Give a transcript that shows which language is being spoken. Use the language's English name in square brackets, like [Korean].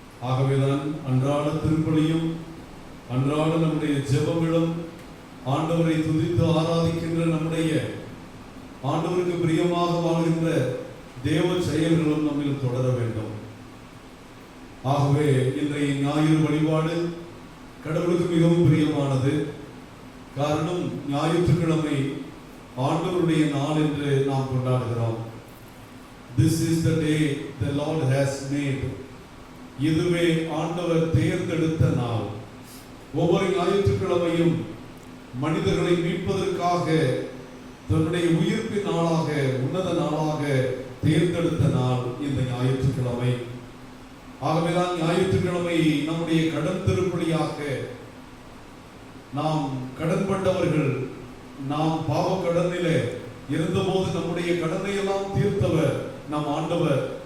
[Tamil] ஆகவேதான் அன்றாட திருப்பலியும் அன்றாட நம்முடைய ஜெபங்களும் ஆண்டவரை துதித்து ஆராதிக்கின்ற நம்முடைய ஆண்டவருக்கு பிரியமாக வாழ்கின்ற தேவ செயல்களும் நம்மில் தொடர வேண்டும். ஆகவே இன்றைய ஞாயிறு வழிபாடு கடவுளுக்கு மிகவும் பிரியமானது. காரணம், ஞாயிற்றுக்கிழமை ஆண்டவருடைய நாள் என்று நாம் கொண்டாடுகிறோம். [English] This is the day the Lord has made. [Tamil] இதுவே ஆண்டவர் தேர்ந்தெடுத்த நாள். ஒவ்வொரு ஞாயிற்றுக்கிழமையும் மனிதர்களை மீட்பதற்காக தன்னுடைய உயிர்ப்பின் நாளாக, உன்னத நாளாக தேர்ந்தெடுத்த நாள் இந்த ஞாயிற்றுக்கிழமை. ஆகவேதான் ஞாயிற்றுக்கிழமை நம்முடைய கடன் திருப்பலியாக, நாம் கடன்பட்டவர்கள், நாம் பாவ கடனிலே இருந்தபோது நம்முடைய கடனை எல்லாம் தீர்த்தவர் நம் ஆண்டவர்.